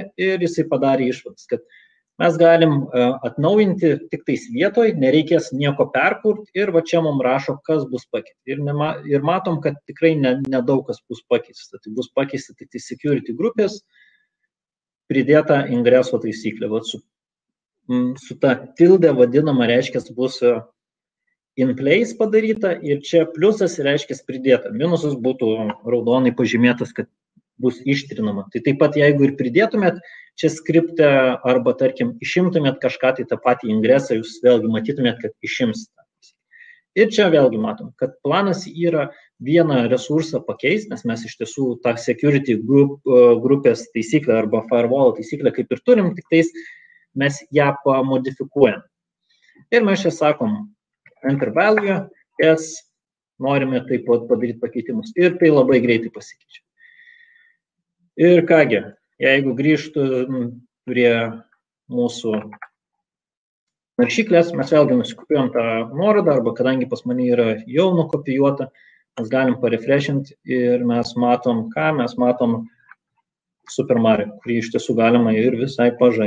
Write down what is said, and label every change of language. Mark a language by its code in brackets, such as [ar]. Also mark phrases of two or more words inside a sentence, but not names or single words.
[lt] Ir jisai padarė išvadas, kad mes galim atnaujinti tik tais vietoj, nereikės nieko perkurti ir va čia mums rašo, kas bus pakeista. Ir matom, kad tikrai nedaug kas bus pakeista. Tai bus pakeista tik tai security grupės, pridėta ingreso taisyklė. Vat su ta tilde vadinama reiškia bus [en] in place [lt] padaryta ir čia pliusas reiškia pridėta. Minusas būtų raudonai pažymėtas, kad bus ištrinama. Tai taip pat jeigu ir pridėtumėt čia skriptę arba, tarkim, išimtumėt kažką, tai tą patį ingresą, jūs vėlgi matytumėt, kad išimsite. Ir čia vėlgi matom, kad planas yra vieną resursą pakeisti, nes mes iš tiesų tą security grupės taisyklę arba firewall taisyklę kaip ir turim, tik tais mes ją pamodifikuojam. Ir mes čia sakom [en] enter value, yes, [lt] norime taip pat padaryti pakeitimus. Ir tai labai greitai pasikeičia. Ir kągi, jeigu grįžtų prie mūsų naršyklės, mes vėlgi nusikopijuojam tą nuorodą, arba kadangi pas mane yra jau nukopijuota, mes galim parefreshinti ir mes matom, ką mes matom Super Mario, kurį iš tiesų galima ir visai pažaisti.